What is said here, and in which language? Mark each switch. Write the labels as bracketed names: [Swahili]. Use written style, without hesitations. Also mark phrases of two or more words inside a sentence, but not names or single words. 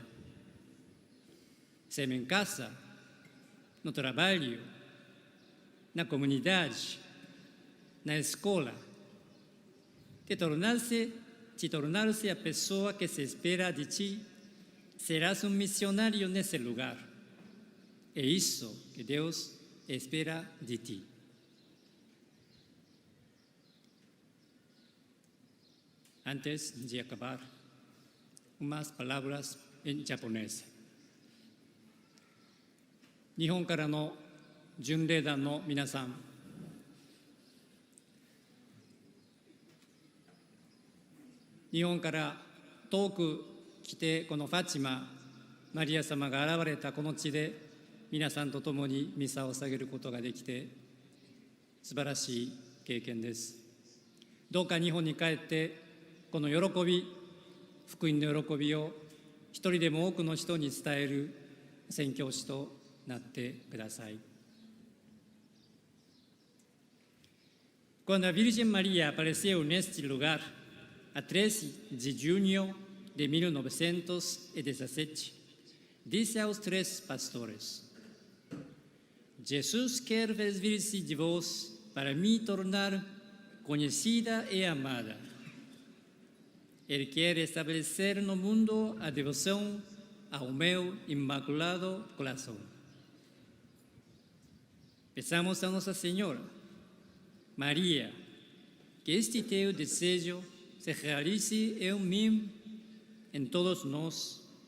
[Portuguese] Seja em casa, no trabalho, na comunidade, na escola, te tornar-se a pessoa que se espera de ti, serás um missionário nesse lugar. É isso que Deus espera de ti. Antes de acabar, umas palavras em japonês. [Japanese] 日本からの巡礼団の皆さん、日本から遠く来てこのファチマ、マリア様が現れたこの地で皆さんと共にミサを捧げることができて素晴らしい経験です。どうか日本に帰ってこの喜び、福音の喜びを一人でも多くの人に伝える宣教師となってください。 [Spanish] Cuando la Virgen María apareció en este lugar, a 13 de junio de 1917, dice a los 3 pastores: [Portuguese] Jesús quer vestir-se de vós para me tornar conhecida e amada. Ele quer estabelecer no mundo a devoção ao meu imaculado coração. Peçamos a Nossa Senhora, Maria, que este teu desejo se realize em mim, em todos nós.